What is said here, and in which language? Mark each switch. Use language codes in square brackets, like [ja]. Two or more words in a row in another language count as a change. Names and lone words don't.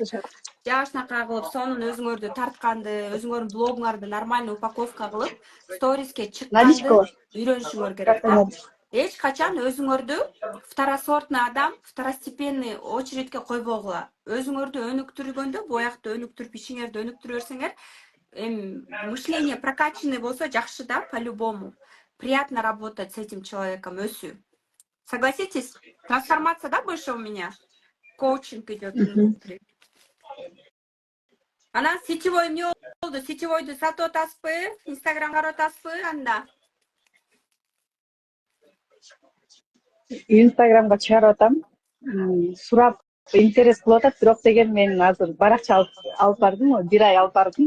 [ky] Жашынакай кылып, сонун өзүңөрдү тартканды, өзүңөрдүн блогуңарды [ru] нормальный упаковка [ky] кылып, сториске чыкканды [ru] Наличка. [ky] үйрөнүшүңөр керек [ru] Карта да. наличка. [ky] Эч качан өзүңөрдү второсортный адам, второстепенный очередке койбогула. Өзүңөрдү өнүктүргөндө, буякты өнүктүрүп, ишиңерди өнүктүрө берсеңер, [ru] мышление прокачанный [ky] болсо жакшы да, [ru] по-любому. Приятно работать с этим человеком, өсүү. Согласитесь? Трансформация, да, больше у меня? Коучинг идет внутри. [ky] Анан сетевой эмне болду? Сетевойду сатып атасызбы? Инстаграм карап атасызбы анда? Инстаграмга чыгарып атам. Сурап интерес кылып атат, бирок деген мен азыр баракча алып бардым, бир ай алып бардым.